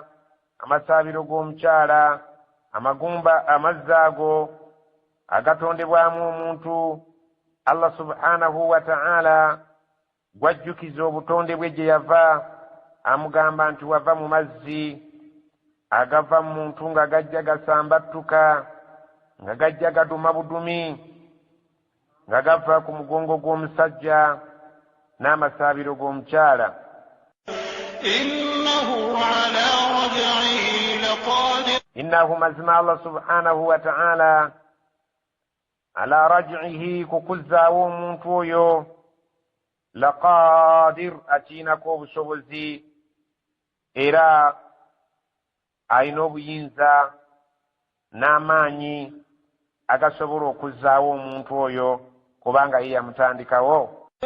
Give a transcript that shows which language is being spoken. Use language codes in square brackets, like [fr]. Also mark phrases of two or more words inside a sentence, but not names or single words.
[lg] amasaabiro g'omukyala amagumba amazzi ago agatondebwamu omuntu [ar] الله سبحانه وتعالى [lg] gwajjukiza obutonde bwe gye yava amugamba nti wava mu mazzi agava mu muntu nga gajja gasambattuka nga gajja gaduma budumi nga gava ku mugongo gw'omusajja n'amasaabiro g'omukyala. innahu mazima [ar] الله سبحانه وتعالى على رجعه [lg] kukuzzaawo omuntu oyo laqadir akiinako obusobozi era alina obuyinza n'amaanyi agasobola okuzzaawo omuntu oyo kubanga ye yamutandikawo.